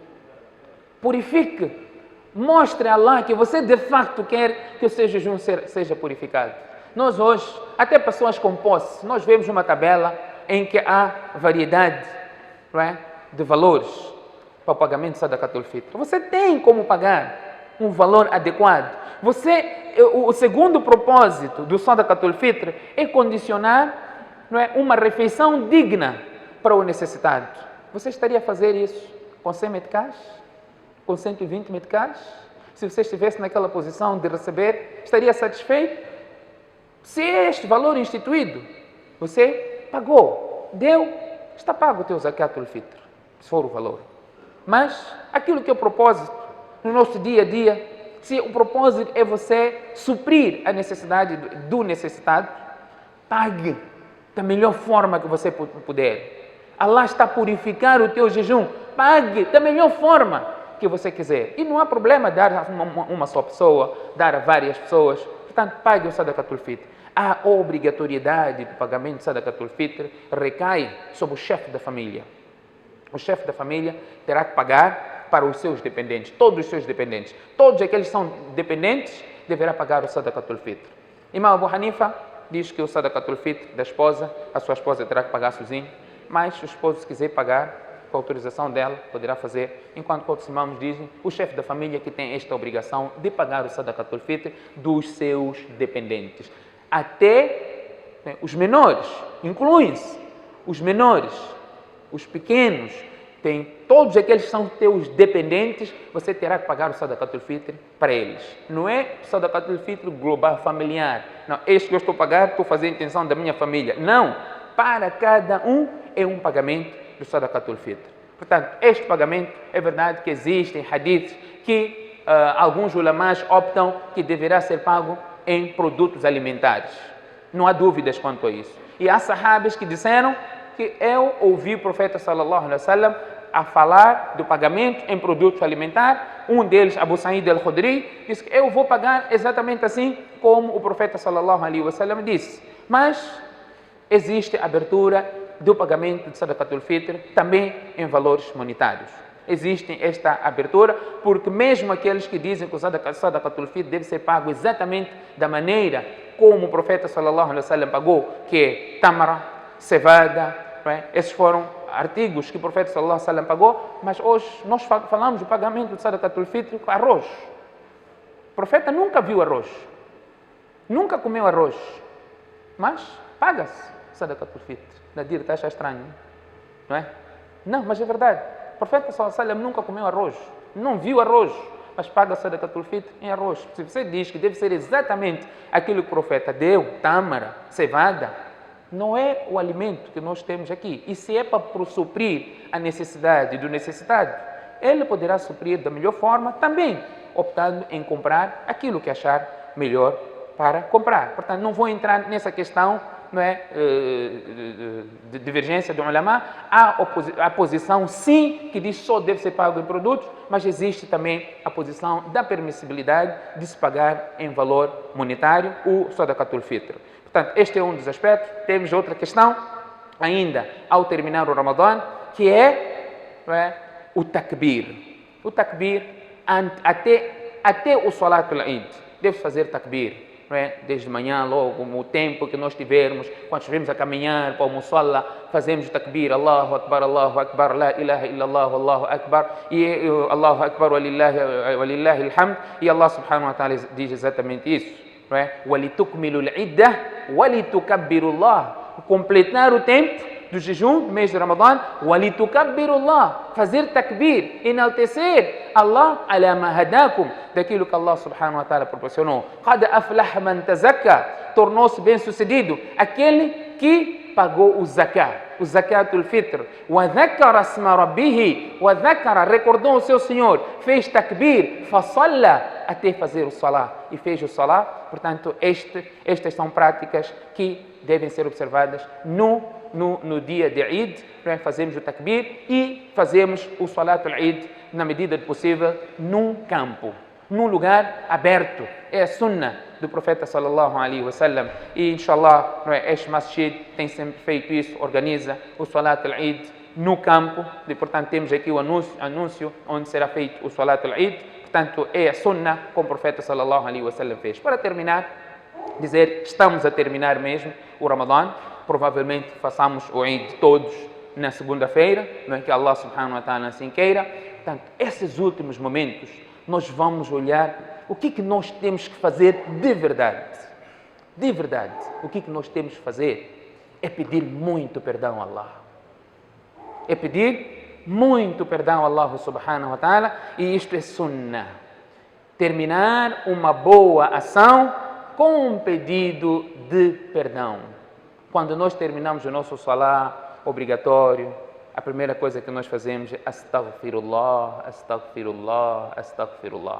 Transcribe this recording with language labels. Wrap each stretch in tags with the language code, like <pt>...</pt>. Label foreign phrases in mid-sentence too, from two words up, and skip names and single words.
<pt>Purifique. Mostre a Allah que você de facto quer que o seu jejum seja purificado. Nós hoje, até pessoas com posse, nós vemos uma tabela em que há variedade, não é, de valores para o pagamento de Sadaqat al-Fitr. Você tem como pagar um valor adequado. O segundo propósito do Sadaqat al-Fitr é condicionar, não é, uma refeição digna para o necessitado. Você estaria a fazer isso com 100 meticais? Com 120 meticais? Se você estivesse naquela posição de receber, estaria satisfeito? Se é este valor instituído, você pagou, deu, está pago o teu Zakat al-Fitr, se for o valor. Mas aquilo que é o propósito no nosso dia a dia, se o propósito é você suprir a necessidade do necessitado, pague da melhor forma que você puder. Allah está a purificar o teu jejum, pague da melhor forma que você quiser. E não há problema dar a uma só pessoa, dar a várias pessoas. Portanto, pague o Sadaqat al-Fitr. A obrigatoriedade do pagamento de Sadaqat al-Fitr recai sobre o chefe da família. O chefe da família terá que pagar para os seus dependentes, todos os seus dependentes. Todos aqueles que são dependentes deverá pagar o Sadaqat al-Fitr. Imam Abu Hanifa diz que o Sadaqat al-Fitr da esposa, a sua esposa terá que pagar sozinho, mas se o esposo quiser pagar, com a autorização dela, poderá fazer, enquanto outros imãs dizem, o chefe da família que tem esta obrigação de pagar o Sadaqat al-Fitr dos seus dependentes. Até os menores, incluem-se os menores, os pequenos, tem todos aqueles que são teus dependentes, você terá que pagar o Sadaqat al-Fitr para eles. Não é o Sadaqat al-Fitr global familiar. Não, este que eu estou a pagar, estou a fazer a intenção da minha família. Não, para cada um é um pagamento do Sadaqat al-Fitr. Portanto, este pagamento, é verdade que existem hadiths que alguns ulamás optam que deverá ser pago em produtos alimentares. Não há dúvidas quanto a isso. E há sahabas que disseram que eu ouvi o profeta</pt> <ar>صلى الله عليه وسلم</ar> <pt>a falar do pagamento em produtos alimentares. Um deles, Abu Sa'id al-Khudri, disse que eu vou pagar exatamente assim como o profeta</pt> <ar>صلى الله عليه وسلم</ar> <pt>disse. Mas existe abertura do pagamento de Sadaqat al-Fitr também em valores monetários. Existe esta abertura porque mesmo aqueles que dizem que o Sadaqat al-Fitr deve ser pago exatamente da maneira como o profeta</pt> <ar>صلى الله عليه وسلم</ar> <pt>pagou, que é tamara, cevada, é? Esses foram artigos que o profeta</pt> <ar>صلى الله عليه وسلم</ar> <pt>pagou, mas hoje nós falamos do pagamento de Sadaqat al-Fitr com arroz. O profeta nunca viu arroz, nunca comeu arroz, mas paga-se Sadaqat al-Fitr. Nadir está a achar estranho, não é? Não, mas é verdade. O profeta</pt> <ar>صلى الله عليه وسلم</ar> <pt>nunca comeu arroz, não viu arroz, mas paga Sadaqat al-Fitr em arroz. Se você diz que deve ser exatamente aquilo que o profeta deu, tâmara, cevada, não é o alimento que nós temos aqui. E se é para suprir a necessidade do necessitado, ele poderá suprir da melhor forma também, optando em comprar aquilo que achar melhor para comprar. Portanto, não vou entrar nessa questão, não é, de divergência do ulama. Há a posição, sim, que diz só deve ser pago em produtos, mas existe também a posição da permissibilidade de se pagar em valor monetário o Sadaqat al-Fitr. Portanto, este é um dos aspectos. Temos outra questão, ainda ao terminar o Ramadã, que é o takbir. O takbir, até o Salat al-Eid, deve fazer takbir. Desde manhã, logo, o tempo que nós tivermos, quando estivermos a caminhar para o musalla, fazemos o takbir,</pt> <ar>الله أكبر، لا إله إلا الله، الله أكبر,</ar> <pt>e</pt> <ar>الله أكبر، ولله الحمد,</ar> <pt>e</pt> <ar>الله سبحانه وتعالى</ar> <pt>diz exatamente isso,</pt> <ar>وَلِتُكْمِلُوا الْعِدَّةِ وَلِتُكَبِّرُوا اللَّهِ,</ar> <pt>completar o tempo do jejum do mês de Ramadã,</pt> <ar>وَلِتُكَبِّرُوا اللَّهِ,</ar> <pt>fazer takbir, enaltecer Allah</pt> <ar>على ما هداكم,</ar> <pt>daquilo que</pt> <ar>الله سبحانه وتعالى</ar> <pt>proporcionou.</pt> <ar>قَدْ أَفْلَحَ مَنْ تَزَكَّى,</ar> <pt>tornou-se bem sucedido aquele que pagou o zakat al-fitr.</pt> <ar>وَذَكَرَ اسْمَ رَبِّهِ وَذَكَرَ,</ar> <pt>recordou o seu Senhor, fez takbir, فَصَلَّى, até fazer o salá, e fez o salá. Portanto, estas são práticas que devem ser observadas no dia de Eid. Fazemos o takbir e fazemos o salat al-Eid, na medida do possível, num campo, num lugar aberto. É a sunnah do profeta</pt> <ar>صلى الله عليه وسلم,</ar> <pt>e inshallah, este masjid tem sempre feito isso, organiza o salat al-Eid no campo, e portanto temos aqui o anúncio onde será feito o salat al-Eid. Portanto, é a sunnah como o profeta</pt> <ar>صلى الله عليه وسلم</ar> <pt>fez. Para terminar, dizer, estamos a terminar mesmo o Ramadã, provavelmente façamos o Eid todos na segunda-feira, não é que</pt> <ar>الله سبحانه وتعالى</ar> <pt>assim queira. Portanto, esses últimos momentos, nós vamos olhar o que nós temos que fazer de verdade. De verdade, o que nós temos que fazer é pedir muito perdão a Allah. É pedir muito perdão a</pt> <ar>الله سبحانه وتعالى,</ar> <pt>e isto é sunnah. Terminar uma boa ação com um pedido de perdão. Quando nós terminamos o nosso salá obrigatório, a primeira coisa que nós fazemos é</pt> <ar>أستغفر الله، أستغفر الله، أستغفر الله.</ar>